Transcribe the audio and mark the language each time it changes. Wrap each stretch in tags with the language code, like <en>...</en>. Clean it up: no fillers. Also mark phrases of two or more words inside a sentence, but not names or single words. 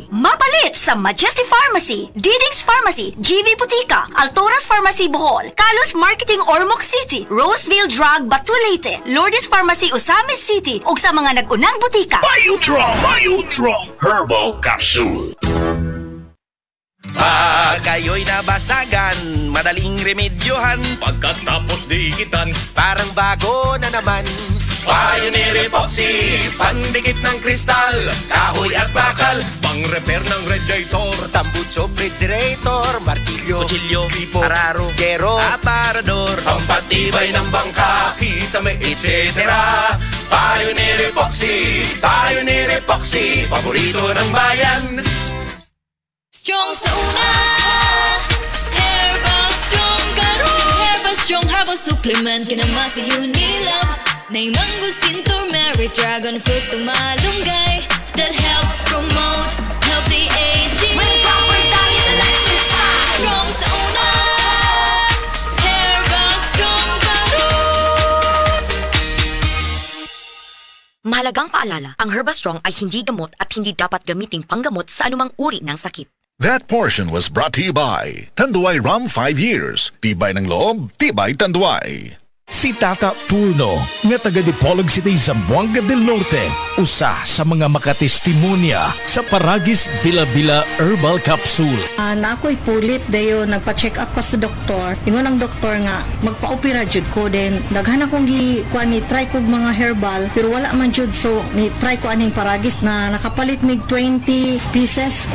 <ceb>Mapalit sa Majesty Pharmacy, Diding's Pharmacy, GV Butika, Altoras Pharmacy Bohol, Kalos Marketing Ormoc City, Roseville Drug Batulete, Lourdes Pharmacy Osamis City ug sa mga nag-unang butika. Biotrof Herbal Capsule.</ceb> <tl>Kayo'y nabasagan, madaling remedyohan. Pagkatapos dikitan, parang bago na naman. Pioneer Epoxy, pandikit ng kristal, kahoy at bakal, pang-repair ng radiator, tambucho, refrigerator, martilyo, kutsilyo, pipo, araro, gero, aparador, pampatibay ng bangka, kisame, etc. Pioneer Epoxy, paborito ng bayan.</tl> <ceb>Strong sa una, Herbal Strong karon. Herbal Strong</ceb> <en>Herbal Supplement</en> <ceb>kinamasi Unilab.</ceb> <en>Nay mangosteen, turmeric, dragon fruit, tumalunggay that helps promote healthy aging. With proper diet and exercise.</en> <ceb>Strong sa una, Herbal Strong karon.</ceb> <tl>Mahalagang paalala, ang Herbal Strong ay hindi gamot at hindi dapat gamiting panggamot sa anumang uri ng sakit.</tl> <en>That portion was brought to you by Tanduay Rum 5 years.</en> <tl>Tibay ng loob, tibay Tanduay.</tl> <ceb>Si Tata Turno, nga taga Dipolog City, Zamboanga del Norte, usa sa mga makatestimonya sa Paragis Bila-Bila Herbal Capsule. Na ako'y pulit dayo, nagpa-check up ko sa doktor. Ingon ang doktor nga, magpa-opera jud ko din. Daghan akong try ko mga herbal, pero wala man jud, so try ko aning Paragis na nakapalit mig 20 pieces.</ceb>